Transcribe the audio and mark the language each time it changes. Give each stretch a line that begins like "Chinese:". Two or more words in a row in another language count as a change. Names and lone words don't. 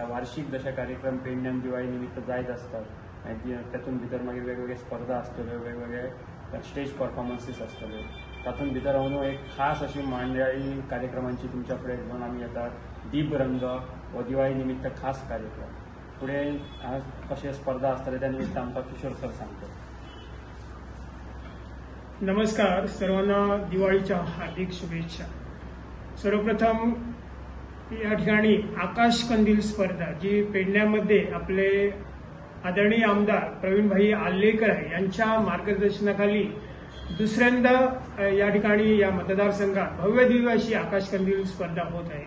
Konkani: वार्षिक जशे कार्यक्रम पेडण्यान दिवाळी निमित्त जायत असतात आनी तातूंत भितर मागीर वेगवेगळे स्पर्धा आसतल्यो, वेगवेगळे
English: stage performances
Konkani: आसतल्यो। तातूंत भितर हांव एक खास अशी मंडळी कार्यक्रमांची तुमच्या फुडें घेवन आमी येतात। दीपरंग हो दिवाळी निमित्त खास कार्यक्रम। फुडें कशे स्पर्धा आसतले त्या निमित्त आमकां किशोर सर सांगतो।
Marathi: नमस्कार, सर्वांना दिवाळीच्या हार्दिक शुभेच्छा। सर्वप्रथम या ठिकाणी आकाश कंदील स्पर्धा जी पेडण्यामध्ये आपले आदरणीय आमदार प्रवीण भाई आल्लेकर यांच्या मार्गदर्शनाखाली दुसऱ्यांदा या ठिकाणी या मतदारसंघात भव्य दिव्य अशी आकाश कंदील स्पर्धा होत आहे।